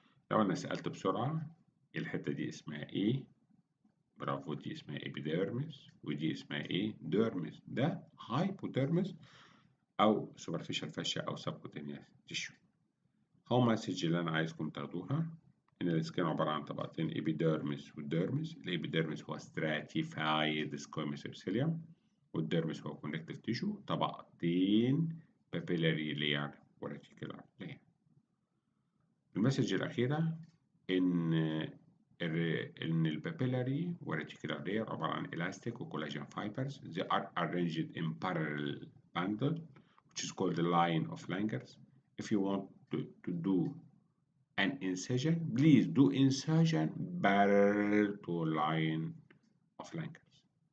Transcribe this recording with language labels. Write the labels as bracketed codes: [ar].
[ar] لو أنا سألت بسرعة الحتة دي اسمها إيه؟ برافو، دي اسمها إبيديرمس، ودي اسمها إيه؟ ديرمس. ده هايبوديرمس أو سوبرفيشال فاشيا أو سبكوتينيوس تيشو. هو مسج اللي أنا عايزكم تاخدوها إن السكين عبارة عن طبقتين إبيديرمس والديرمس. الإبيديرمس هو [en] stratified squamous epithelium، [ar] والديرمس هو [en] connective tissue، [ar] طبقتين papillary layer وريتيكولار layer. المسج الأخيرة إن البابيلاري وريتيكولار layer عبارة عن elastic وكولاجين fibers. [en] They are arranged in parallel bundle which is called the line of Langer's. If you want to do an incision, please do incision parallel to line of Langer's.